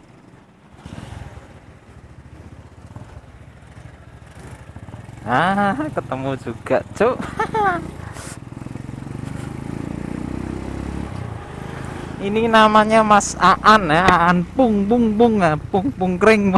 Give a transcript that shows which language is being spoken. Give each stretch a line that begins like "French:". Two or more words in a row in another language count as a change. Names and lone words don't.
Indonesian: Ah, ketemu juga, Cuk. Ini namanya Mas Aan ya, Aan pung pung pung ya, pung pung kring.